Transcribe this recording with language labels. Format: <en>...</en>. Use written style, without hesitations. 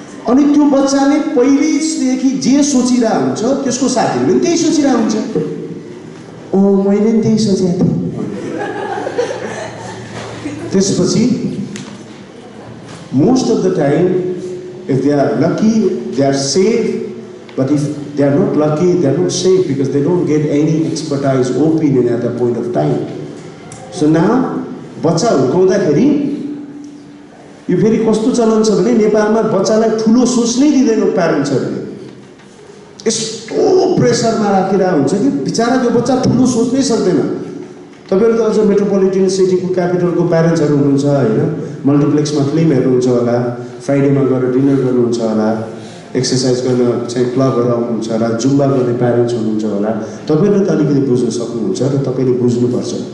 <ne>अनि त्यो बच्चाले पहिलेदेखि जे सोचिरहेको हुन्छ त्यसको साथीले पनि त्यही सोचिरहेको हुन्छ, ओ मैले पनि त्यही सोचेको थिएँ। त्यसपछि</ne> <en>most of the time if they are lucky they are safe, but if they are not lucky they are not safe because they don't get any expertise opinion at that point of time. So now</en> <ne>बच्चा हुर्काउँदाखेरि यो फेरि कस्तो चलन छ भने नेपालमा बच्चालाई ठुलो सोच्नै दिँदैन प्यारेन्ट्सहरूले, यस्तो प्रेसरमा राखिरहेको हुन्छ कि बिचारा त्यो बच्चा ठुलो सोच्नै सक्दैन। तपाईँहरू त अझ मेट्रोपोलिटन सिटीको क्यापिटलको प्यारेन्ट्सहरू हुनुहुन्छ होइन, मल्टिप्लेक्समा फिल्म हेर्नुहुन्छ होला, फ्राइडेमा गएर डिनर गर्नुहुन्छ होला, एक्सर्साइज गर्न चाहिँ क्लबहरू आउनुहुन्छ होला, जुम्बा गर्ने प्यारेन्ट्स हुनुहुन्छ होला, तपाईँहरूले त अलिकति बुझ्न सक्नुहुन्छ र तपाईँले बुझ्नुपर्छ।</ne>